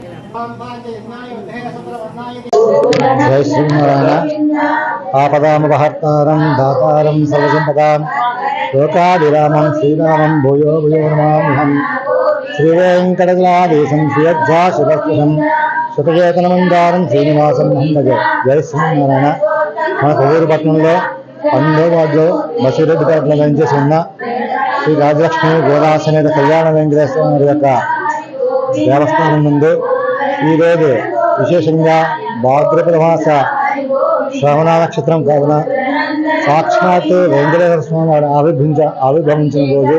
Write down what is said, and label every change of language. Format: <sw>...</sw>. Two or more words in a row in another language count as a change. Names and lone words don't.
<sa>जय श्रीनारायण आपदामपहर्तारं दातारं सर्वसम्पदां लोकाभिरामं श्रीरामं भूयो भूयो नमाम्यहम् श्रीवेङ्कटगिलाधीशं श्रीयज्जाशुभस्पृशं శతకేతనమందారం శ్రీనివాసం భజ. జయ శ్రీనారాయణ.</sa> <te>మన కొవ్వూరు పట్టణంలో 12వ వార్డులో బసిరెడ్డిపేటలో వెంచేసి ఉన్న శ్రీ రాజలక్ష్మి గోదా సమేత కళ్యాణ వెంకటేశ్వర యొక్క దేవస్థానం ముందు ఈరోజు విశేషంగా భాద్రపద మాస శ్రవణ నక్షత్రం కావున సాక్షాత్ వెంకటేశ్వర స్వామి వారు ఆవిర్భవించిన రోజు.</te>